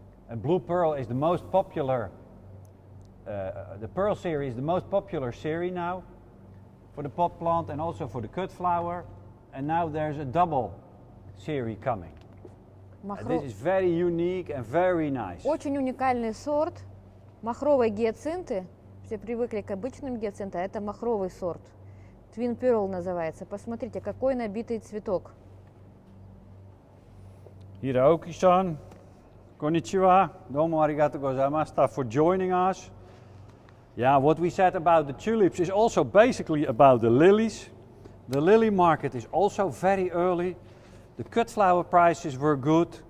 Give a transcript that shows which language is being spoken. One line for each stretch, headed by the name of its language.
English: And blue pearl is the most popular. The pearl series is the most popular series now for the pot plant and also for the cut flower. And now there's a double series coming. This is very unique and very nice.
Russian: Очень уникальный сорт. Махровые гиацинты. Все привыкли к обычным гиацинтам, а это махровый сорт. Twin Pearl называется. Посмотрите, какой набитый цветок.
Japanese: Hiroki-san, konnichiwa. Domo arigatou gozaimashita
English: for joining us. Yeah, what we said about the tulips is also basically about the lilies. The lily market is also very early. The cut flower prices were good.